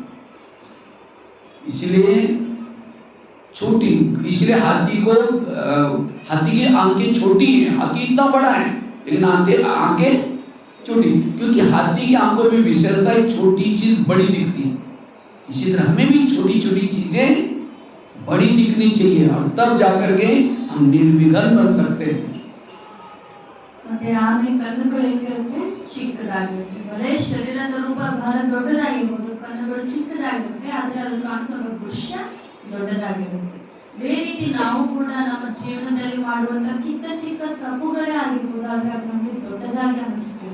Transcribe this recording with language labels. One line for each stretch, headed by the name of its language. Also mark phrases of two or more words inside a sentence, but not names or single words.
Hindi: इसलिए छोटी, इसलिए हाथी की आंखें छोटी है, हाथी इतना बड़ा है लेकिन आंखें छोटी, क्योंकि हाथी की आंखों में विशेषता है छोटी चीज बड़ी दिखती है। इसी तरह हमें भी छोटी छोटी चीजें बड़ी दिखनी चाहिए, और तब जाकर के हम निर्विघ्न बन सकते हैं।
Kannada: ಮತ್ತೆ ಆನೆ ಕಣ್ಣುಗಳು ಹೇಗಿರುತ್ತೆ, ಚಿಕ್ಕದಾಗಿರುತ್ತೆ. ಬರೇ ಶರೀರದ ರೂಪ ಬಹಳ ದೊಡ್ಡದಾಗಿರ್ಬೋದು, ಕಣ್ಣುಗಳು ಚಿಕ್ಕದಾಗಿರುತ್ತೆ, ಆದ್ರೆ ಅಲ್ಲಿ ಕಾಣಿಸೋ ದೃಶ್ಯ ದೊಡ್ಡದಾಗಿರುತ್ತೆ. ಅದೇ ರೀತಿ ನಾವು ಕೂಡ ನಮ್ಮ ಜೀವನದಲ್ಲಿ ಮಾಡುವಂತ ಚಿಕ್ಕ ಚಿಕ್ಕ ತಪ್ಪುಗಳೇ ಆಗಿರ್ಬೋದು, ಆದ್ರೆ ಅದು ನಮಗೆ ದೊಡ್ಡದಾಗಿ ಅನಿಸ್ತದೆ.